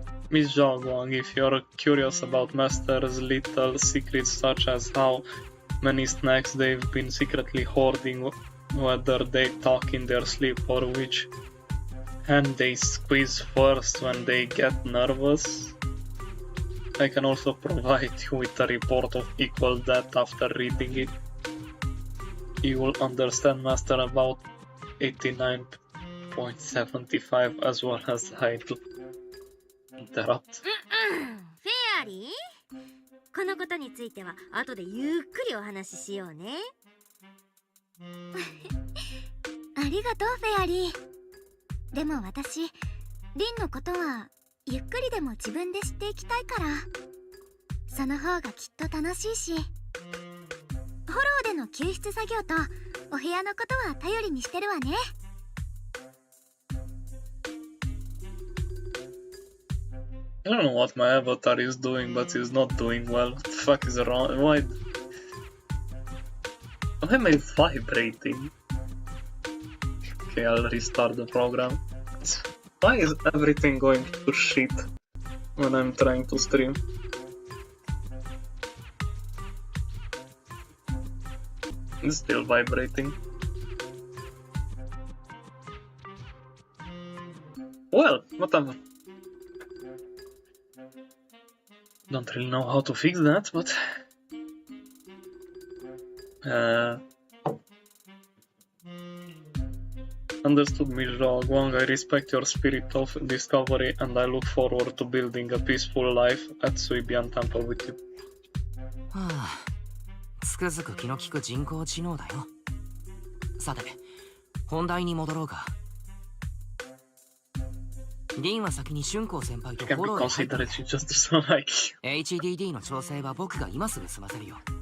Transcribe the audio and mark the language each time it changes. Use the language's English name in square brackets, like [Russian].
[English] Miss Zhongguang, if you're curious about Master's little secrets such as how many snacks they've been secretly hoarding, whether they talk in their sleep, or which hand they squeeze first when they get nervous, I can also provide you with a report of equal depth after reading it. You will understand Master about 89.75 as well as I do. Interrupt. [Japanese] フェアリー、このことについては後でゆっくりお話ししようね。ありがとうフェアリー。でも私、リンのことはゆっくりでも自分で知っていきたいから、その方がきっと楽しいし、フォローでの救出作業とお部屋のことは頼りにしてるわね。 [English] I don't know what my avatar is doing, but he's not doing well. What the fuck is wrong? Why am I vibrating? Okay, I'll restart the program. Why is everything going to shit when I'm trying to stream? It's still vibrating. Well, whatever. Don't really know how to fix that, but understood, Mijao Guang. I respect your spirit of discovery, and I look forward to building a peaceful life at Suibian Temple with you. [Japanese] はあ、つくづく気の利く人工知能だよ。さて、本題に戻ろうか。リンは先に春光先輩とフォローへ入った。HDD の調整は僕が今すぐ済ませるよ。